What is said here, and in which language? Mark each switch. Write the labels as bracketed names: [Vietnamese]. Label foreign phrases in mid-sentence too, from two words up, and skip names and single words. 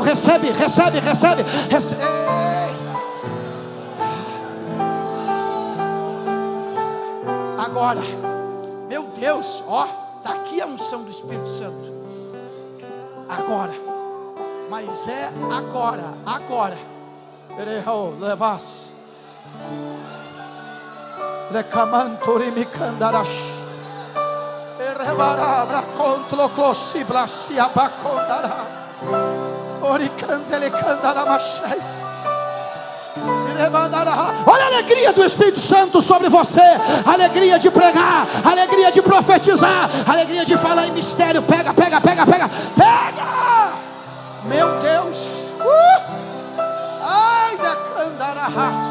[Portuguese] Recebe, recebe, recebe, recebe. Agora, meu Deus, ó, está aqui a unção do Espírito Santo. Agora, mas é agora. Levas. Trecamantori candarash. Erebarabra contro clossi blasia bacondara. Oricantele candaramachai. Olha a alegria do Espírito Santo sobre você. Alegria de pregar, alegria de profetizar, alegria de falar em mistério. Pega, pega, pega, pega, pega. Meu Deus. Ai da candararras.